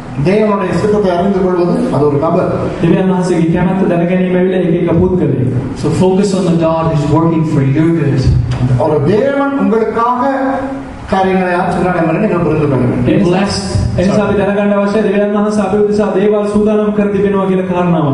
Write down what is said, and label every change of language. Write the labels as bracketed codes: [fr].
[ta] தேவனுடைய சித்தத்தை அறிந்து கொள்வது அது ஒரு நபர். [si] දෙවියන් වහන්සේගේ කැමැත්ත දැනගැනීම ඇවිල්ලා එක පුද්ගලයෙක්. [en] So focus on the God who's working for your good. [ta] ஒரு தேவன் உங்களுக்காக காரியங்களை ஆற்றுகிறார் என்பதை நீங்கள் புரிந்து கொள்ள வேண்டும். [en] Be blessed. [si] එනිසා අපි දැනගන්න අවශ්‍යයි දෙවියන් වහන්සේ අපේ උදෙසා දේවල් සූදානම් කර තිබෙනවා කියලා කාරණාව.